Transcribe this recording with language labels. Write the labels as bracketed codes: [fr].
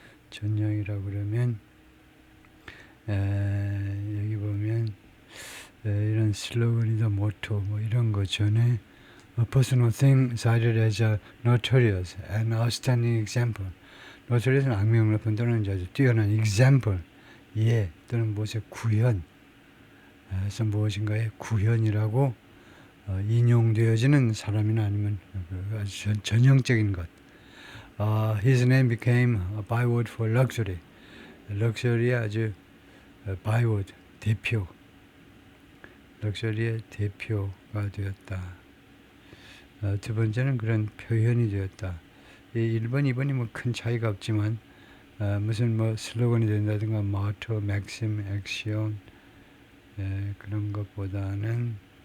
[ko] 전형이라고 그러면 여기 보면 이런 슬로건이다, 모토 뭐 이런 거 전에 [en] a personal thing cited as a notorious and outstanding example. [ko] 노트리스는 악명 높은 또는 아주 뛰어난 example, 예, 또는 무엇의 구현, 그래서 무엇인가의 구현이라고 인용되어지는 사람이나 아니면 아주 전형적인 것. [en] His name became a byword for luxury. [ko] 럭셔리의 아주 byword, 대표. 럭셔리의 대표가 되었다. 두 번째는 그런 표현이 되었다. 1번, 2번이 뭐 큰 차이가 없지만 무슨 뭐 슬로건이 된다든가 모토, 맥심, 액션 그런 것보다는